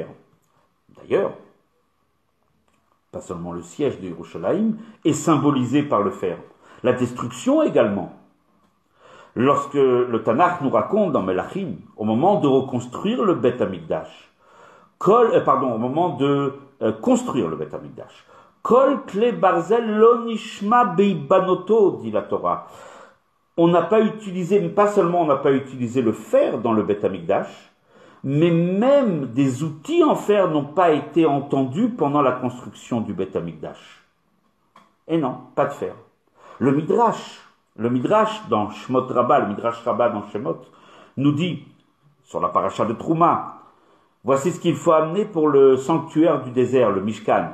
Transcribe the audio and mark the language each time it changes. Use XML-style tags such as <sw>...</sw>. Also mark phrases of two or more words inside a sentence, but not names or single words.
<fr>D'ailleurs, pas seulement le siège de Yerushalayim est symbolisé par le fer, la destruction également. Lorsque le Tanakh nous raconte dans Melachim, au moment de reconstruire le Beth Amikdash, au moment de construire le Beth Amikdash,</fr> <he>כל כלי ברזל לא נשמע בהבנותו,</he> <fr>dit la Torah. Pas seulement on n'a pas utilisé le fer dans le Beth Amikdash, mais même des outils en fer n'ont pas été entendus pendant la construction du Beth Amikdash. Et non, pas de fer. Le Midrash dans Shemot Rabbah, le Midrash Rabbah dans Shemot, nous dit, sur la paracha de Trouma, voici ce qu'il faut amener pour le sanctuaire du désert, le Mishkan.</fr>